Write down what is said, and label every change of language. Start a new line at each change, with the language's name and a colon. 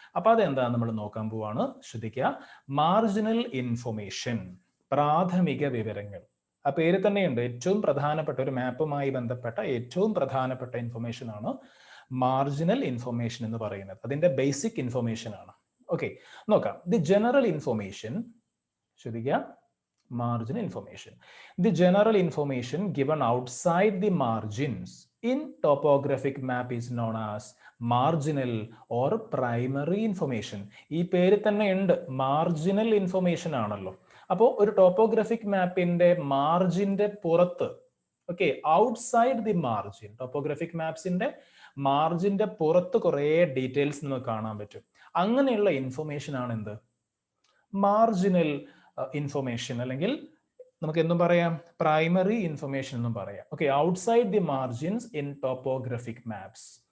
Malayalam: അപ്പൊ അതെന്താ നമ്മൾ നോക്കാൻ പോവാണ്. ശ്രദ്ധിക്കുക, മാർജിനൽ ഇൻഫർമേഷൻ, പ്രാഥമിക വിവരങ്ങൾ. ആ പേര് തന്നെയുണ്ട്, ഏറ്റവും പ്രധാനപ്പെട്ട ഒരു മാപ്പുമായി ബന്ധപ്പെട്ട ഏറ്റവും പ്രധാനപ്പെട്ട ഇൻഫർമേഷൻ ആണ് മാർജിനൽ ഇൻഫർമേഷൻ എന്ന് പറയുന്നത്. അതിന്റെ ബേസിക് ഇൻഫർമേഷൻ ആണ്. ഓക്കെ, നോക്കാം.
English: the general information,
Malayalam: ശ്രദ്ധിക്കുക, marginal information.
English: The general information given outside the margins in topographic map is known as marginal or primary information.
Malayalam: ഈ പേര് തന്നെ ഉണ്ട്, മാർജിനൽ ഇൻഫർമേഷൻ ആണല്ലോ. അപ്പോൾ ഒരു ടോപ്പോഗ്രഫിക് മാപ്പിന്റെ മാർജിന്റെ പുറത്ത്, okay,
English: outside the margin,
Malayalam: topographic മാപ്സിന്റെ മാർജിന്റെ പുറത്ത് കുറേ ഡീറ്റെയിൽസ് നമുക്ക് കാണാൻ പറ്റും. അങ്ങനെയുള്ള ഇൻഫർമേഷൻ ആണ് എന്ത്? മാർജിനൽ ഇൻഫർമേഷൻ, അല്ലെങ്കിൽ നമുക്ക് എന്തും പറയാം, പ്രൈമറി ഇൻഫർമേഷൻ എന്നും പറയാം. Okay,
English: Outside the margins in topographic maps.